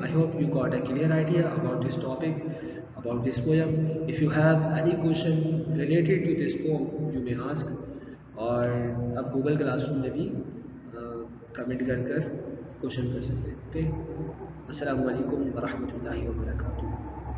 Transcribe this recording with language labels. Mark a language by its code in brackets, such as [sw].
[en] I hope you got a clear idea about this topic, about this poem. If you have any question related to this poem, you may ask. [ur] اور اب Google class room میں بھی comment کر question کر سکتے ہیں. Okay, السلام علیکم ورحمۃ اللہ وبرکاتہ.